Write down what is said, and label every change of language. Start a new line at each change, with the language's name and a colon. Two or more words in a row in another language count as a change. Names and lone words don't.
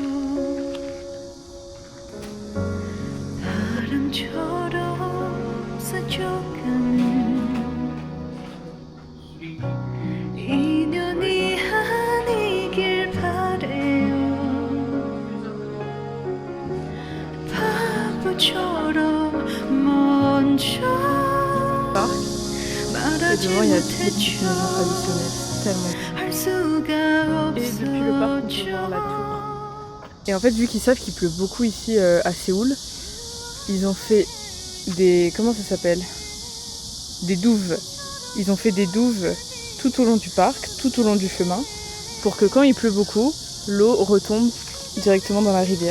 Korean: 바람처럼 스쳐가는 인연이 아니길 바래요. 바보처럼 먼저 말하지 못했죠. 할 수가 없었죠.
French: Et en fait, vu qu'ils savent qu'il pleut beaucoup ici à Séoul, ils ont fait des... comment ça s'appelle? Des douves. Ils ont fait des douves tout au long du parc, tout au long du chemin, pour que quand il pleut beaucoup, l'eau retombe directement dans la rivière.